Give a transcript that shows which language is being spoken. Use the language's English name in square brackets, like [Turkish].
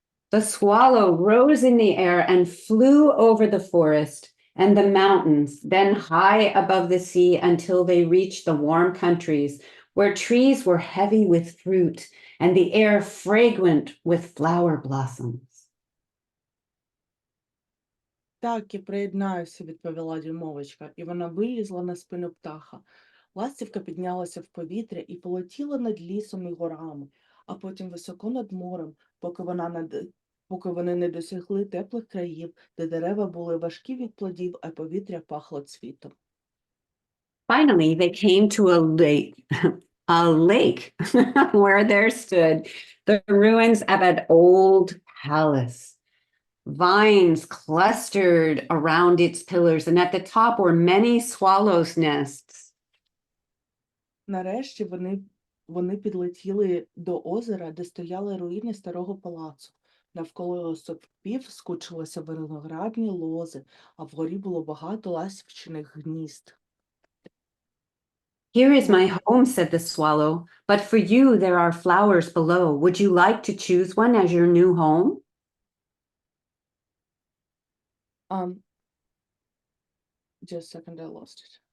[English] The swallow rose in the air and flew over the forest and the mountains, then high above the sea until they reached the warm countries where trees were heavy with fruit and the air fragrant with flower blossoms. [Ukrainian] Так, я приєднаюся, відповіла дюймовочка, і вона вилізла на спину птаха. Ластівка піднялася в повітря і полетіла над лісом і горами, а потім високо над морем, поки вони не досягли теплих країв, де дерева були важкі від плодів, а повітря пахло цвітом. [English] Finally, they came to a lake where there stood the ruins of an old palace. Vines clustered around its pillars, and at the top were many swallows' nests. [Ukrainian] Нарешті вони підлетіли до озера, де стояли руїни старого палацу. Навколо його стовпів скучилися виноградні лози, а вгорі було багато ластівчиних гнізд. [English] Here is my home, said the swallow, but for you there are flowers below. Would you like to choose one as your new home? Just a second, I lost it.